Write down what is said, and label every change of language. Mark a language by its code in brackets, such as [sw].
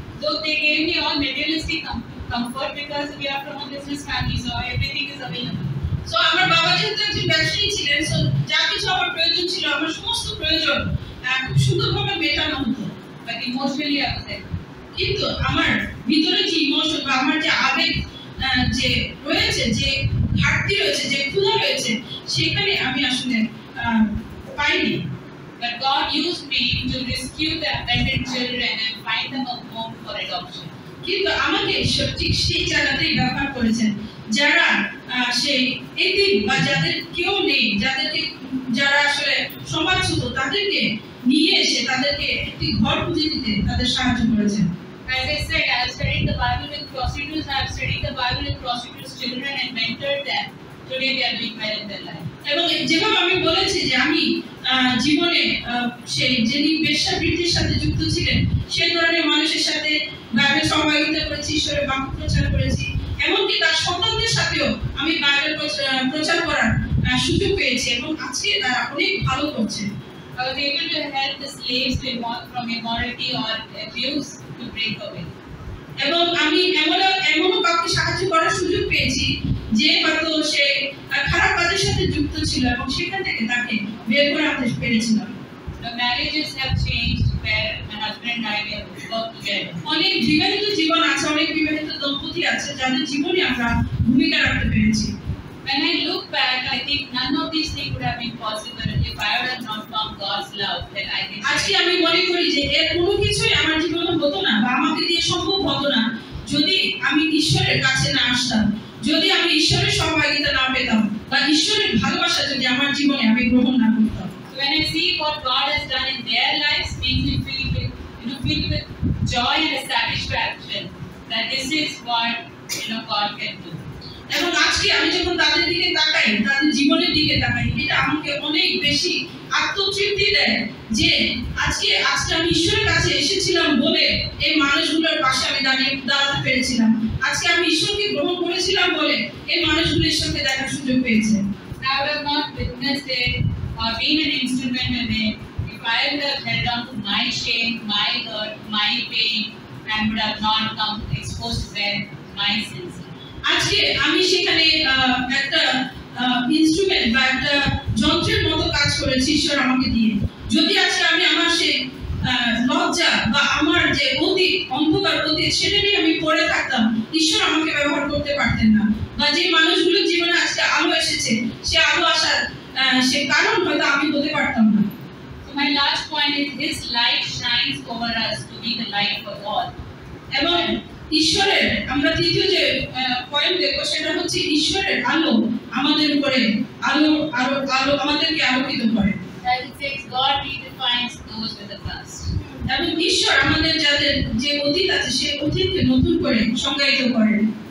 [en] Though they gave me all materialistic comfort because we are from a business family, so everything is available. [bn] So আমার বাবা যেহেতু একজন ব্যবসায়ী ছিলেন, so যা কিছু আমার প্রয়োজন ছিল, আমার সমস্ত প্রয়োজন খুব সুন্দরভাবে মেটানো হতো। [en] But emotionally I was there. [bn] কিন্তু আমার ভিতরে যে ইমোশন বা আমার যে আবেগ যে রয়েছে, যে ঘাটতি রয়েছে, যে ক্ষুধা রয়েছে, সেখানে আমি আসলে পাইনি। [en] But God used me to rescue the abandoned children and find them a home for adoption. [bn] কিন্তু আমাকে ঈশ্বর ঠিক সেই জায়গাতেই ব্যবহার করেছেন, যারা সেই এতিম বা যাদের কেউ নেই, যারা আসলে সমাজচ্যুত, তাদেরকে নিয়ে এসে তাদেরকে একটি ঘর খুঁজে দিতে তাদের সাহায্য করেছেন। [en] As I said, I have studied the Bible with prostitutes. I have studied the Bible with prostitutes' children and mentored them. Today they are doing well in their life. [bn] এবং যেভাবে আমি বলেছি যে আমি জীবনে সেই যিনি বেশ্যাবৃত্তির সাথে যুক্ত ছিলেন সেই ধরনের মানুষের সাথে বাইবেল সহযোগিতা করেছি, ঈশ্বরের বাক্য প্রচার করেছি, এমনকি তার সন্তানদের সাথেও আমি বাইবেল প্রচার করার সুযোগ পেয়েছি, এবং আজকে তারা অনেক ভালো করছে। [en] I was able to help the slaves to from immorality or abuse to break away. [bn] এবং আমি এমনও কাউকে সাহায্য করার সুযোগ পেয়েছি যে হয়তো সে খারাপ কাজের সাথে যুক্ত ছিল এবং সেখান থেকে তাকে বের করে আনতে পেরেছিলাম। [en] The marriages have changed where my husband and I have worked together. [bn] অনেক বিবাহিত জীবন আছে, অনেক বিবাহিত দম্পতি আছে যাদের জীবনে আমরা ভূমিকা রাখতে পেরেছি। [en] When I look back, I think none of these things would have been possible if I would have not found God's love that I can. [bn] আজকে আমি মনে করি যে এর কোনো কিছুই আমার জীবনে হতো না বা আমাকে দিয়ে সম্ভব হতো না যদি আমি ঈশ্বরের কাছে না আসতাম, যদি আমি ঈশ্বরের সহযোগিতা না পেতাম বা ঈশ্বরের ভালোবাসা যদি আমার জীবনে আমি গ্রহণ না করতাম। [en] When I see what God has done in their lives, makes me filled with joy and satisfaction that this is what God can do. [bn] এবং আজকে আমি যখন তাদের দিকে তাকাই, তাদের জীবনের দিকে তাকাই, এটা আমাকে অনেক বেশি আত্মতৃপ্তি দেয় যে আজকে আমি ঈশ্বরের কাছে এসেছিলাম বলে এই মানুষগুলোর পাশে আমি দাঁড়াতে পেরেছিলাম। আজকে আমি ঈশ্বরকে গ্রহণ করেছিলাম বলে এই মানুষগুলো ঈশ্বরকে দেখার সুযোগ পেয়েছে। [en] I would have not witnessed it or been an instrument in it if I would have held on to my shame, my hurt, my pain, and would have not come exposed to them my sins. [bn] আজকে আমি সেখানে একটা instrument বা একটা যন্ত্রের মতো কাজ করেছি ঈশ্বর আমাকে দিয়ে। যদি আজকে আমি আমার সেই লজ্জা বা আমার যে অন্ধকার অতীত সেটা নিয়ে আমি পড়ে থাকতাম, ঈশ্বর আমাকে ব্যবহার করতে পারতেন না, বা যে মানুষগুলোর জীবনে আজকে আলো এসেছে সে আলো আসার সে কারণ হয়তো আমি হতে পারতাম না। [en] So my last point is His light shines over us to be the light for all. [bn] এবং ঈশ্বরের আমরা তৃতীয় যে পয়েন্ট দেখবো সেটা হচ্ছে ঈশ্বরের আলো আমাদের উপরে আলো আমাদেরকে আলোকিত করে। [en] As it says, God redefines those with the past. [bn] এবং ঈশ্বর আমাদের যাদের যে অতীত আছে সেই অতীতকে নতুন করে সংজ্ঞায়িত করেন।